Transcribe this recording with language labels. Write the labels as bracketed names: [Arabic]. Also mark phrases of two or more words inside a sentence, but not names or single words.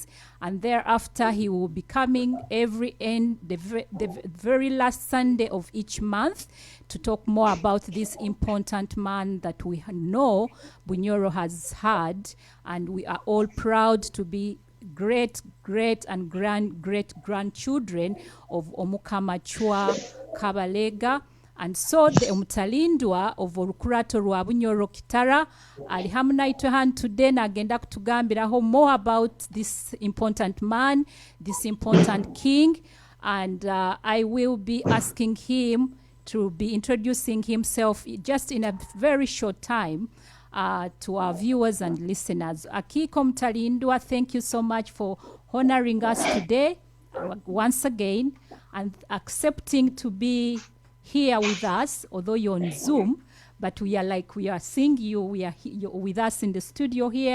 [English] And thereafter, he will be coming the very last Sunday of each month to talk more about this important man that we know Bunyoro has had. And we are all proud to be great and great-grandchildren of OMUKAMA CWA KABALEGA. And so the omutalindwa of [Nyoro] olukurato lwa [English] Bunyoro Kitara [Nyoro] ali hamnaitwe han [English] today [Nyoro] nagenda kutugambiraho [English] more about this important man, this important king. And I will be asking him to be introducing himself just in a very short time to our viewers and listeners. AKIIKI Omutalindwa, thank you so much for honoring us today once again and accepting to be here with us, although you're on Zoom, but we are seeing you, you're with us in the studio here.